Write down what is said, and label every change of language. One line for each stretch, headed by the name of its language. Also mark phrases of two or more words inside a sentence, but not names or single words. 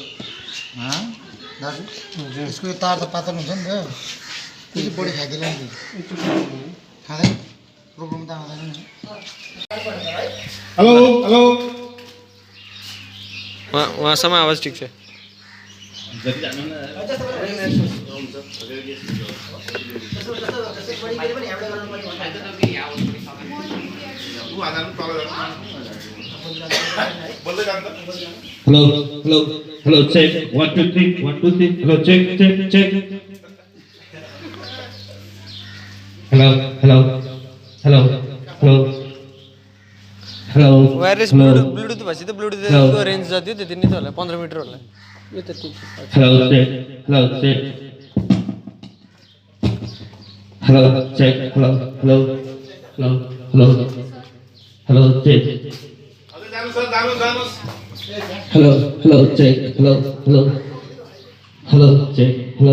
Nepali: दाजु यसको यो तार त पातल हुन्छ नि त त्यो चाहिँ बडी खाइदिएला नि खाँदैन प्रोग्राम त आउँदैन नि
English: hello hello
Nepali: उहाँसम्म आवाज ठिक छ जति जानु न
English: Hello, hello, hello, check. 1, 2, 3, 1, 2, 3. Hello, check, check, check. Hello, hello, hello, hello, hello. wireless Bluetooth
Nepali: भएपछि त ब्लुटुथको रेन्ज जति त्यति नै त होला 15 मिटर होला यो त ठिक छ
English: Hello, check, hello, check. Hello, check, hello, hello, hello, hello, hello, check. Hello, hello, check, hello, hello, hello, check, hello,